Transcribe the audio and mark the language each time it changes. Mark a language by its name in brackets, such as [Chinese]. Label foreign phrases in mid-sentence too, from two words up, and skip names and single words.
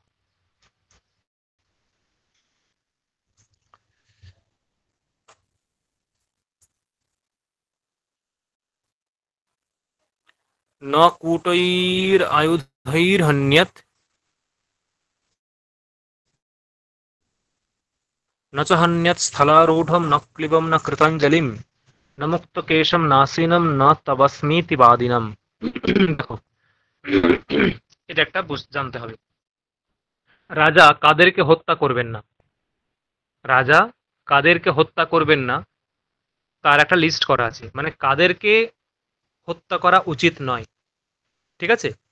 [Sanskrit] ন কূটৈরায়ুধৈর্হন্যৎ, ন চ হন্যৎ স্থলারূঢ়ম, ন ক্লীবম, ন কৃতাঞ্জলিম, ন মুক্তকেশম নাসিনম, ন তবস্মীতি বাদিনম। [Bangla] দেখো, এটা একটা জানতে হবে। রাজা কাদেরকে হত্যা করবেন না? রাজা কাদেরকে হত্যা করবেন না তার একটা লিস্ট করা আছে, মানে কাদেরকে হত্যা করা উচিত নয়, ঠিক আছে?